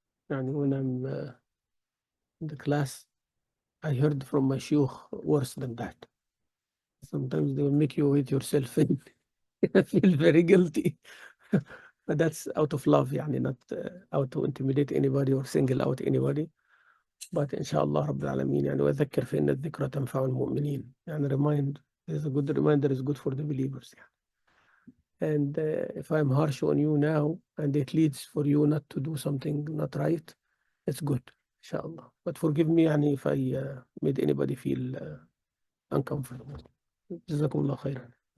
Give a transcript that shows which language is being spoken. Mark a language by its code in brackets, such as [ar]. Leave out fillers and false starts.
[en] And when I'm in the class, I heard from my shuyukh worse than that. Sometimes they will make you hate yourself and I feel very guilty. But that's out of love, not out to intimidate anybody or single out anybody. [ar] But inshallah Rabbil Alameen, وذكر فإن الذكرى تنفع المؤمنين. [en] Remind, there's a good reminder is good for the believers. And if I'm harsh on you now and it leads for you not to do something not right, it's good, inshallah. But forgive me if I made anybody feel uncomfortable. [ar] جزاكم الله خيرا.